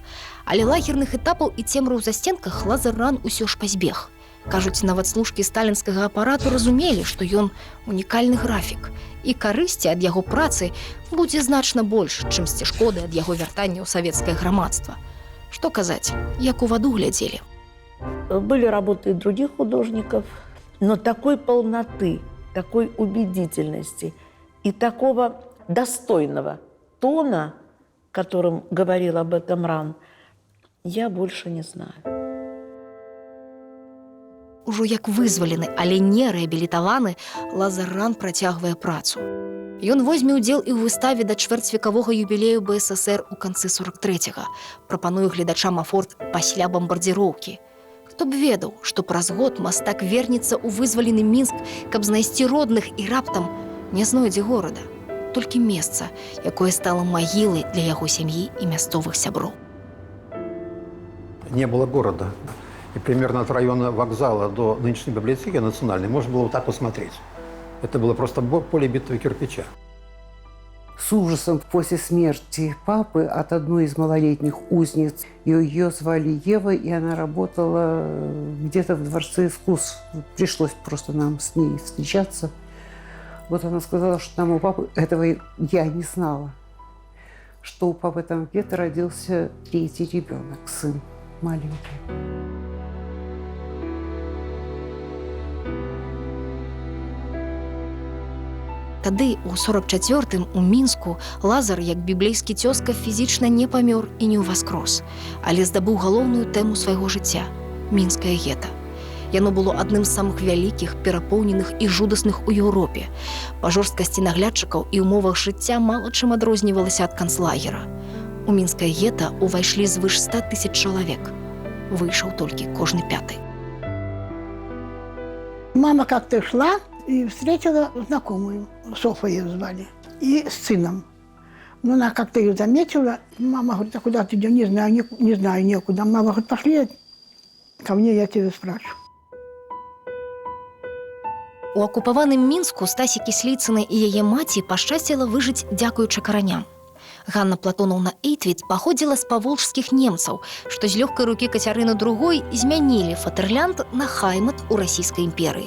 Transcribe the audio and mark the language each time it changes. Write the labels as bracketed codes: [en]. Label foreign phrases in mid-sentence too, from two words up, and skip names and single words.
[be] Але лагерных этапаў і цемры ў засценках Лазар Ран усё ж пазбег. Кажуць, нават служкі сталінскага апарату разумелі, што ён унікальны графік, і карысці ад яго працы будзе значна больш, чымсьці шкоды ад яго вяртання ў савецкае грамадства. Што казаць, як у ваду глядзелі. [ru] Были работы и других художников, но такой полноты, такой убедительности и такого достойного тона, которым говорил об этом Ран, я больше не знаю. [be] Ужо як вызвалены, але не рэабілітаваны, Лазар Ран працягвае працу. Ён возьме ўдзел і ў выставе да чвэрцьвекавога юбілею БССР у канцы 43-го. Прапаную гледачам афорт пасля бамбардзіроўкі. Хто б ведаў, што праз год мастак вернецца ў вызвалены Мінск, каб знайсці родных і раптам не знойдзе горада. Толькі месца, якое стало магілай для яго сям'і і мясцовых сяброў. [ru] Не было города. И примерно от района вокзала до нынешней библиотеки национальной можно было вот так посмотреть. Это было просто поле битого кирпича. С ужасом после смерти папы от одной из малолетних узниц, ее звали Ева, и она работала где-то в Дворце искусств. Пришлось просто нам с ней встречаться. Вот она сказала, что там у папы, этого я не знала, что у папы там где-то родился 3-й ребенок, сын маленький. [be] Тады, у 44-м, у Мінску, Лазар, як біблейскі цёзка, фізічна не памёр і не ўваскрос, але здабыў галоўную тэму свайго жыцця – мінскае гета. Яно было адным з самых вялікіх, перапоўненых і жудасных у Еўропе. Па жорсткасці наглядчыкаў і ўмовах жыцця мала чым адрознівалася ад канцлагера. У мінскае гета ўвайшлі звыш 100 000 чалавек. Выйшаў толькі кожны 5-й. [ru] Мама как-то шла и встретила знакомую, Софа ее звали, и с сыном. Но она как-то ее заметила. Мама говорит, а куда ты идешь? Не знаю, некуда. Мама говорит, пошли ко мне, я тебя спрашиваю. [be] У акупаваным Мінску Стасі Кісліцынай і яе маці пашчасціла выжыць дзякуючы караням. Ганна Платонаўна Эйтвіт паходзіла з паволжскіх немцаў, што з лёгкай рукі Кацярыны II змянілі Фатэрлянд на Хаймат у расійскай імперыі.